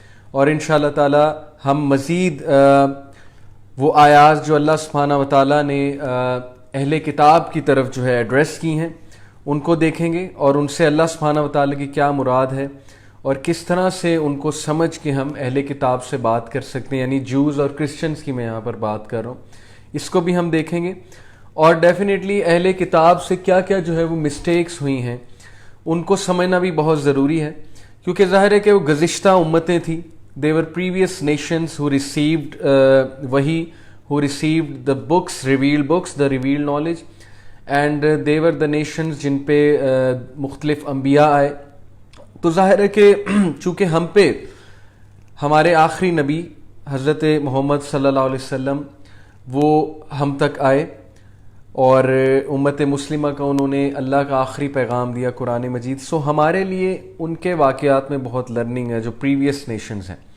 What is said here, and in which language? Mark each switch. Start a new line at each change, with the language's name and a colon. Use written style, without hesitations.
Urdu: اور انشاءاللہ تعالی ہم مزید وہ آیات جو اللہ سبحانہ و تعالی نے اہل کتاب کی طرف جو ہے ایڈریس کی ہیں ان کو دیکھیں گے, اور ان سے اللہ سبحانہ و تعالی کی کیا مراد ہے اور کس طرح سے ان کو سمجھ کے ہم اہل کتاب سے بات کر سکتے ہیں, یعنی جوز اور کرسچنز کی میں یہاں پر بات کر رہا ہوں, اس کو بھی ہم دیکھیں گے. اور ڈیفینیٹلی اہل کتاب سے کیا کیا جو ہے وہ مسٹیکس ہوئی ہیں ان کو سمجھنا بھی بہت ضروری ہے, کیونکہ ظاہر ہے کہ وہ گزشتہ امتیں تھیں.
English: they were previous nations who received wahi, who received the books, the revealed knowledge, and they were the nations
Urdu: جن پہ مختلف انبیاء آئے. تو ظاہر ہے کہ چونکہ ہم پہ ہمارے آخری نبی حضرت محمد صلی اللہ علیہ وسلم وہ ہم تک آئے, اور امت مسلمہ کا انہوں نے اللہ کا آخری پیغام دیا قرآن مجید. سو ہمارے لیے ان کے واقعات میں بہت لرننگ ہے جو پریویس نیشنز ہیں.